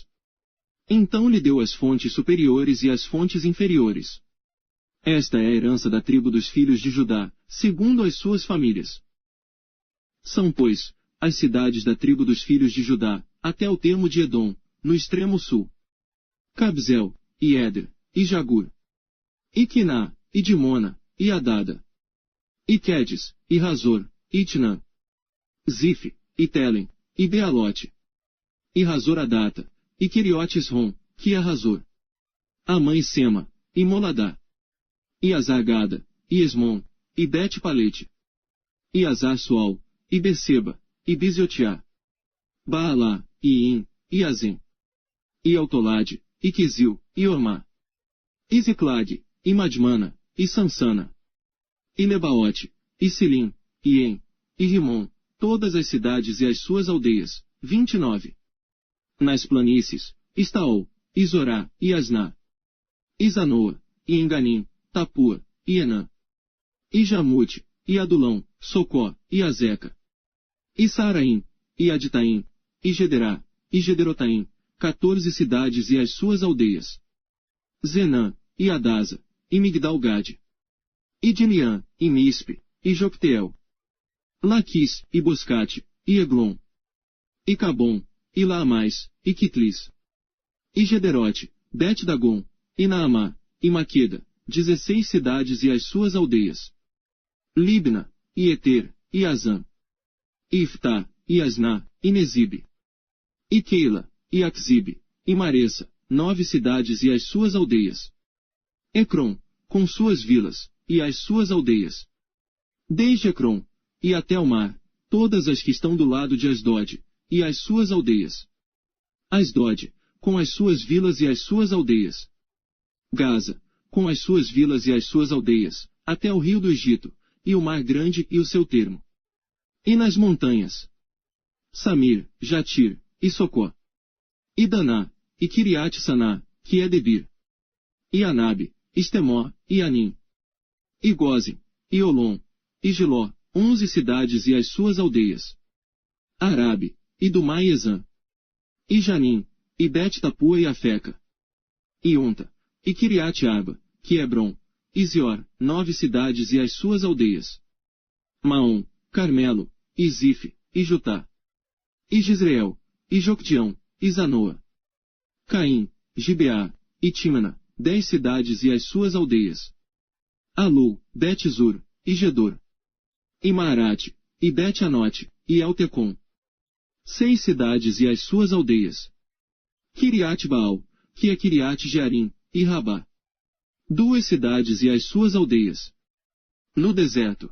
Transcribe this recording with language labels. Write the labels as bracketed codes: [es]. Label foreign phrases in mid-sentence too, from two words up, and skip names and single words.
[pt] Então lhe deu as fontes superiores e as fontes inferiores. Esta é a herança da tribo dos filhos de Judá, segundo as suas famílias. São, pois, as cidades da tribo dos filhos de Judá, até o termo de Edom, no extremo sul. Cabzel, e Éder, e Jagur. E Quiná, e Dimona, e Adada. E Quedes, e Razor, e Itnã. Zif, e Telem, e Bealote. E Razor Adata, e Queriote Esrom, que é Razor. Amã e Sema, e Moladá. E Azar-Gada, e Esmon, e Bet-Palete. E Azar-Sual, e Beceba, e Biziotiá. Baalá, e In, e Azem. E Autolade, e Quizil, e Ormá. E Ziclag, e Madmana, e Sansana. E Lebaote, e Silim, e En, e Rimon, todas as cidades e as suas aldeias, 29. Nas planícies, Estaol, e Zorá, e Asná. E Zanoa, e Enganim, Tapua, e Enã. E Jamute, e Adulão, Socó, e Azeca. E Saaraim, e Aditaim, e Gederá, e Gederotaim, 14 cidades e as suas aldeias. Zenã, e Adasa, e Migdal-Gade. E Diliã, e Mispe, e Jocteel. Laquis, e Boscate, e Eglon. E Cabom, e Laamais, e Quitlis. E Gederote, Bet-Dagon, e Naamá, e Maqueda, 16 cidades e as suas aldeias. Libna, e Eter, e Azã. E Iftá, e Asná, e Nezibe. E Keila, e Aquzibe, e Maressa, 9 cidades e as suas aldeias. Ecrom, com suas vilas, e as suas aldeias. Desde Ecrom, e até o mar, todas as que estão do lado de Asdod, e as suas aldeias. Asdod, com as suas vilas e as suas aldeias. Gaza, com as suas vilas e as suas aldeias, até o rio do Egito, e o mar grande e o seu termo. E nas montanhas. Samir, Jatir, e Socó. E Daná, e Kiriat-Saná, que é Debir. E Anabe, Estemó, e Anim. E Gozem, e Olom, e Giló, 11 cidades e as suas aldeias. Arabe, e Dumá e Ezã. E Janim, e Bet-Tapua e Afeca. E Onta, e Kiriat-Arba, que é Hebron, e Zior, 9 cidades e as suas aldeias. Maom, Carmelo, e Zife, e Jutá. E Jezreel, e Joctião, e Zanoa. Caim, Gibeá, e Tímena, 10 cidades e as suas aldeias. Alu, Bet-Zur, e Gedor. E Maarate, e Bet-Anote, e Eltecom. 6 cidades e as suas aldeias. Kiriat-Baal, que é Kiriat-Jearim, e Rabá. 2 cidades e as suas aldeias. No deserto.